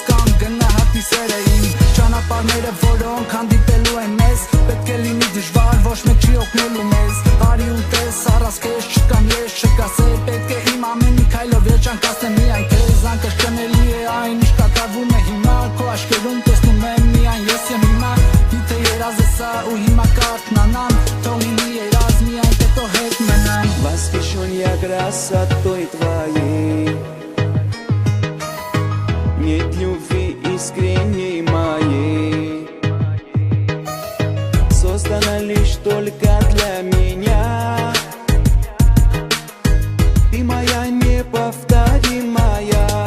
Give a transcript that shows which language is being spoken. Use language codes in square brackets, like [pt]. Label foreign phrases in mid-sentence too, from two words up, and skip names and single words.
[hy] կամ գնահատի սերը իմ։ Ճանապարհները, որոնք հանդիպելու են մեզ, պետք է լինի դժվար, ոչ մեկ չի օգնելու մեզ։ Արի ու տես, առանց քեզ չկամ ես, չկաս է, պետք է իմ ամեն մի քայլով երջանկացնեմ միայն քեզ։ Անկրկնելի է այն, ինչ կատարվում է հիմա, քո աչքերում տեսնում եմ միայն ես եմ հիմա։ Գիտե երազ է սա ու հիմա կարթնանամ, թող լինի երազ միայն թե քո հետ մնամ։ [ru] Восхищен я красотой твоей. Нет любви искренней моей. Создана лишь только для меня. Ты моя неповторимая.